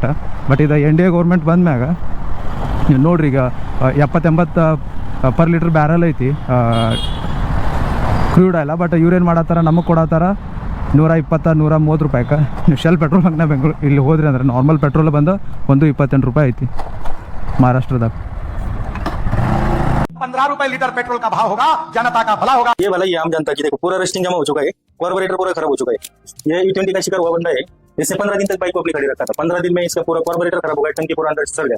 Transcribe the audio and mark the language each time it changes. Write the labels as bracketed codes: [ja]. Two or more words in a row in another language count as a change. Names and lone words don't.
[kn] ಬಟ್ ಇದು NDA ಗೌರ್ಮೆಂಟ್ ಬಂದ್ಮ್ಯಾಗ ನೀವು ನೋಡ್ರಿ, ಈಗ 70-80 [en] per litre barrel [kn] ಐತಿ [en] crude oil. [kn] ಬಟ್ ಇವ್ರೇನು ಮಾಡತ್ತಾರ, ನಮಗೆ ಕೊಡತ್ತಾರ 120-130 ರೂಪಾಯಿಗೆ. ನೀವು ಶೆಲ್ ಪೆಟ್ರೋಲ್ ಬಂಕ್ನ ಬೆಂಗಳೂರು ಇಲ್ಲಿ ಹೋದ್ರಿ ಅಂದ್ರೆ [en] normal petrol [kn] ಬಂದು 128 ರೂಪಾಯಿ ಐತಿ महाराष्ट्रದಾಗ. [hi] 15 रुपए लीटर पेट्रोल का भाव होगा, जनता का भला होगा. ये वाला ये आम जनता की देखो पूरा रस्टिंग जमा हो चुका है, कार्बोरेटर पूरा खराब हो चुका है. ये E20 का शिकार हुआ बंदा है. इससे 15 दिन तक बाइक को अपनी खड़ी रखा था. 15 दिन में इसका पूरा कार्बोरेटर खराब हो गया, टंकी पूरा अंदर सड़ गया.